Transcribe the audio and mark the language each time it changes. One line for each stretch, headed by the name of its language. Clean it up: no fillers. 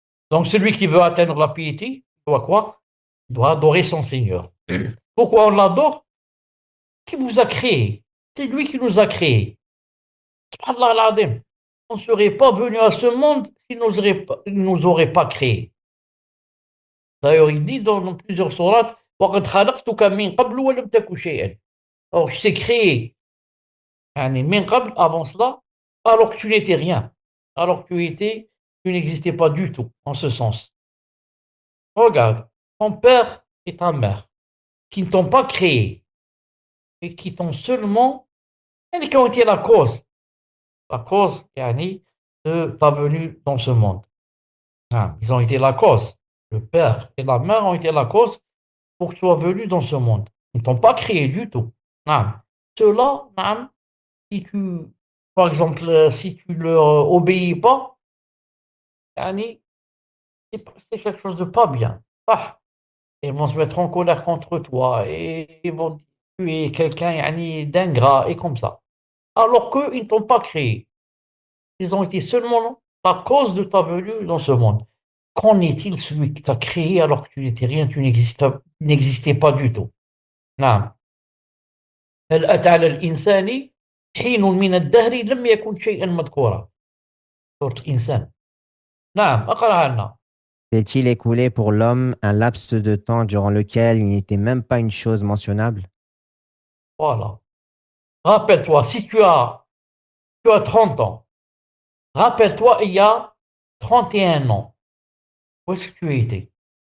French: Donc, celui qui veut atteindre la piété, doit quoi? Il doit adorer son Seigneur. Pourquoi on l'adore? Qui vous a créé? C'est lui qui nous a créés.
Arabic: Subhanallah al-Azim.
French: On ne serait pas venu à ce monde s'il ne nous aurait pas créés. D'ailleurs, il dit dans plusieurs sourates,
Arabic: وَقَدْ خَلَقْتُكَ مِنْ قَبْلُ وَلَمْ تَكُ شَيْئًا.
French: Alors, je t'ai créé يعني,
Arabic: min qabl,
French: avant cela, alors que tu n'étais rien. Alors que tu n'existais pas du tout, en ce sens. Regarde, ton père et ta mère, qui ne t'ont pas créé, et qui t'ont seulement, et qui ont été la cause yani, de ta venue dans ce monde. Hein, ils ont été la cause. Le père et la mère ont été la cause pour que tu sois venu dans ce monde. Ils ne t'ont pas créé du tout. Hein. Ceux-là, hein, si tu, par exemple, si tu leur obéis pas, yani, c'est quelque chose de pas bien. Ah, ils vont se mettre en colère contre toi et ils vont dire que tu es quelqu'un yani, d'ingrat et comme ça. Alors qu'ils ne t'ont pas créé. Ils ont été seulement la cause de ta venue dans ce monde. Qu'en est-il celui qui t'a créé alors que tu n'étais rien, tu n'existais pas du tout?
Arabic: نعم. هل أتى على الإنسان حين من الدهر لم يكن شيئا مذكورا. سورة الإنسان. نعم أقرأها لنا.
French: S'est-il écoulé pour l'homme un laps de temps durant lequel il n'était même pas une chose mentionnable? Voilà. Rappelle-toi, si tu as 30 ans, rappelle-toi il y a 31 ans, où est-ce que tu étais?